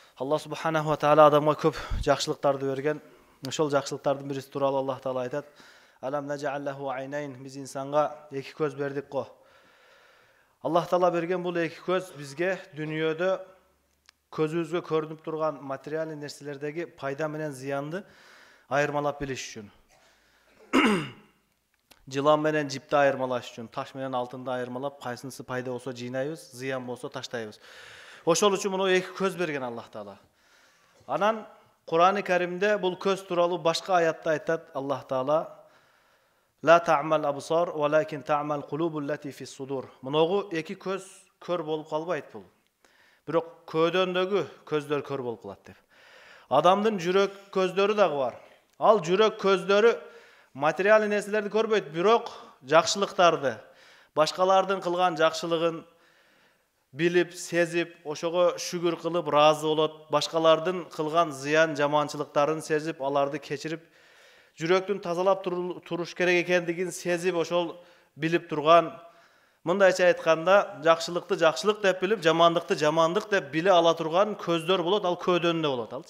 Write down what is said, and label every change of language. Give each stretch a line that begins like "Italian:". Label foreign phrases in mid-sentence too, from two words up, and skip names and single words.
Kyrgyz: Allah
Arabic: سبحانه وتعالى
Kyrgyz: adamga köp жақшылықтарды берген. Ошол жақшылықтардын бириси тууралуу Аллах Таала айтат:
Arabic: "ألم نجعل له عينين",
Kyrgyz: биз инсанга эки көз бердик го. Аллах Таала берген бул эки көз бизге дүниөдө көзүбүзгө көрүнүп турган материалдык нерселердеги пайда менен зыянды айырмалап билиш үчүн. Жылан менен жипти айырмалаш үчүн, таш менен алтынды айырмалап, кайсынысы пайда болсо жыйнайбыз, зыян болсо таштайбыз. Ошол үчүн муну эки көз берген Аллах Таала. Анан Кур'ан-ы Каримде бул көз тууралуу башка аятта айтат Аллах Таала:
Arabic: "لا تعمى الأبصار ولكن تعمى القلوب التي في الصدور".
Kyrgyz: Муногу эки көз көр болуп калбайт бул. Бирок көөдөндөгү көздөр көр болуп калат деп. Адамдын жүрөк көздөрү дагы бар. Ал жүрөк көздөрү материалдык нерселерди көрбөйт, бирок жакшылыктарды, башкалардын кылган жакшылыгын билип, сезип, ошого шүгүр кылып, разы болот, башкалардын кылган зыян, жаманчылыктарын сезип, аларды кечирип, жүрөктүн тазалап туруш керек экендигин сезип, ошол билип турган, мындайча айтканда, жакшылыкты жакшылык деп билип, жамандыкты жамандык деп биле ала турган көздөр болот, ал көөдөнүндө болот алчы.